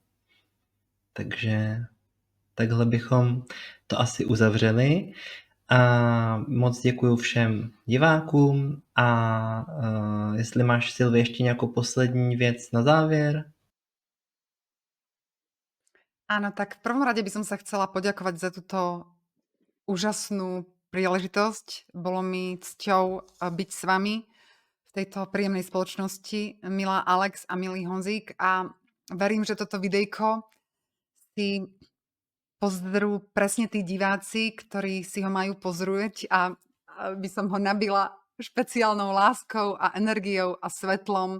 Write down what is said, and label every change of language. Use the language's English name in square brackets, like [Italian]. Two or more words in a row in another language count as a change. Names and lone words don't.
[Czech] Takže takhle bychom to asi uzavřeli. A moc děkuji všem divákům a jestli máš, Silvi, ještě nějakou poslední věc na závěr? [Slovak] Áno, tak v prvom rade by som sa chcela poďakovať za túto úžasnú príležitosť. Bolo mi cťou byť s vami v tejto príjemnej spoločnosti, milá Alex a milý Honzík. A verím, že toto videjko si pozrú presne tí diváci, ktorí si ho majú pozrieť a by som ho nabila špeciálnou láskou a energiou a svetlom.